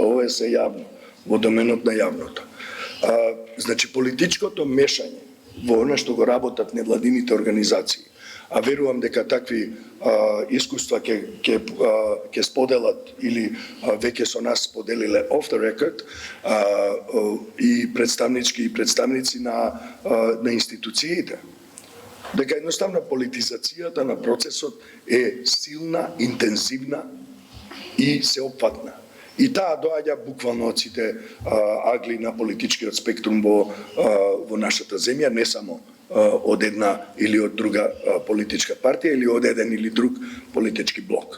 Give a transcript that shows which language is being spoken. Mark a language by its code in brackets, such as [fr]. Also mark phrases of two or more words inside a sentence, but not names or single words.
[mk] Ова е се јавно, во доменот на јавното. Значи, политичкото мешање во она што го работат невладините организации, а верувам дека такви искуства ќе споделат или веќе со нас споделиле [en] off the record [mk] и представнички и представници на институциите, дека едноставно политизацијата на процесот е силна, интензивна и сеопфатна. И таа доаѓа буквално од сите агли на политичкиот спектрум во нашата земја, не само од една или од друга политичка партија или од еден или друг политички блок.